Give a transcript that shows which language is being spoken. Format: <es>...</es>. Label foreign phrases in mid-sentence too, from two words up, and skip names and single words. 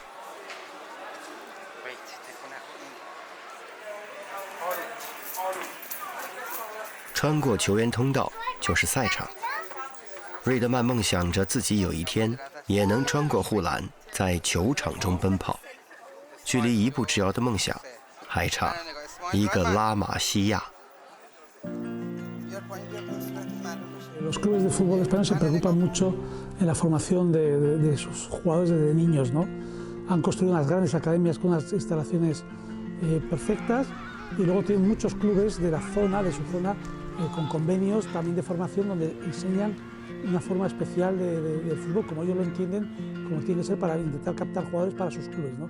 <zh>穿过球员通道就是赛场。瑞德曼梦想着自己有一天也能穿过护栏，在球场中奔跑。距离一步之遥的梦想还差一个拉玛西亚。</zh> <es>Los clubes de fútbol españoles se preocupan mucho en la formación de sus jugadores desde niños, ¿no? Han construido unas grandes academias con unas instalaciones perfectas y luego tienen muchos clubes de la zona, de su zona, con convenios también de formación donde enseñan una forma especial del fútbol, como ellos lo entienden, como tiene que ser para intentar captar jugadores para sus clubes, ¿no?</es>